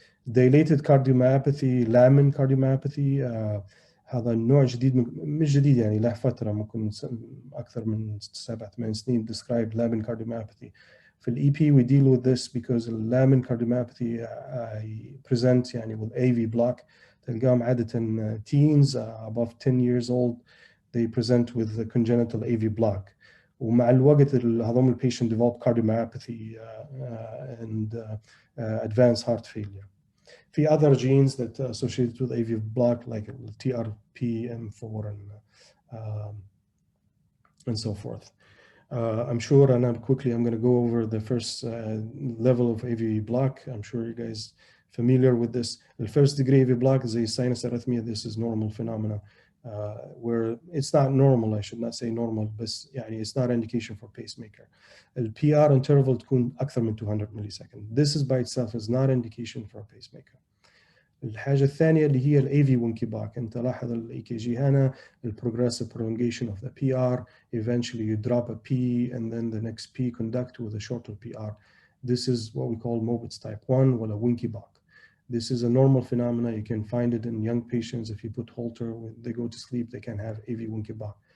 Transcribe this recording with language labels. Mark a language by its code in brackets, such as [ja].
[ar] Dilated cardiomyopathy, Lamin cardiomyopathy, هذا النوع جديد مش جديد له فترة ممكن أكثر من 7-8 سنين [en] described Lamin cardiomyopathy. في ال EP we deal with this because Lamin cardiomyopathy present with AV block. [ar] تلقاهم عادة [en] teens above 10 years old, they present with the congenital AV block. [ar] ومع الوقت هذول [en] patient develop cardiomyopathy and advanced heart failure. في other genes that are associated with AV block like TRPM4 and so forth. I'm sure, and I'm going to go over the first level of AV block. I'm sure you guys familiar with this. The first degree AV block is a sinus arrhythmia. This is normal phenomena where it's not normal. I should not say normal, but it's not indication for pacemaker. The PR interval [ar] تكون أكثر من [en] 200 millisecond. This is by itself is not indication for a pacemaker. [ar] الحاجة الثانية اللي هي ال AV وانكباك. أنت لاحظ [en] ال EKG [ar] هنا ال [en] progressive prolongation of the PR. Eventually you drop a P and then the next P conduct with a shorter PR. This is what we call Mobitz type 1 or a winkiback. This is a normal phenomena. You can find it in young patients. If you put Holter, when they go to sleep, they can have AV winkiback.